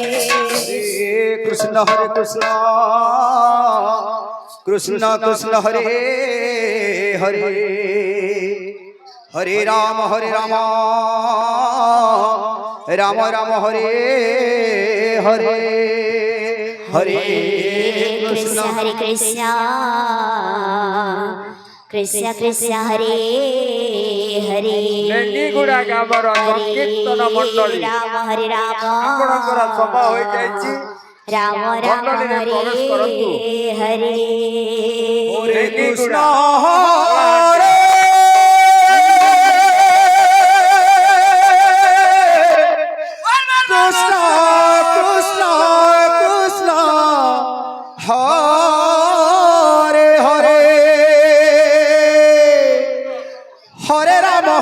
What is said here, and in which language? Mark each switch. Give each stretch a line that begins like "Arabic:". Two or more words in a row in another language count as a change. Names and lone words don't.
Sanskrit: কৃষ্ণ কৃষ্ণ কৃষ্ণ হরে হরে হরে রাম রাম রাম হরে হরে হরে কৃষ্ণ হরে কৃষ্ণ কৃষ্ণ কৃষ্ণ হরে হরে
Odia: ନେଣ୍ଡିଗୁଡ଼ା ଗ୍ରାମର ସଂକୀର୍ତ୍ତନ ମଣ୍ଡଳୀ
Sanskrit: ରାମ ହରେ ରାମ
Odia: ଆପଣଙ୍କର ସଭା ହୋଇଯାଇଛି।
Sanskrit: ରାମ ରାମ
Odia: ମଣ୍ଡଳୀରେ
Sanskrit: ହରେ
Odia: ପ୍ରବେଶ କରନ୍ତୁ।
Sanskrit: ହରେ ହରେ କୃଷ୍ଣ ନେଣ୍ଡିଗୁଡ଼ା কৃষ্ণ কৃষ্ণ কৃষ্ণ হরে হরে হরে রাম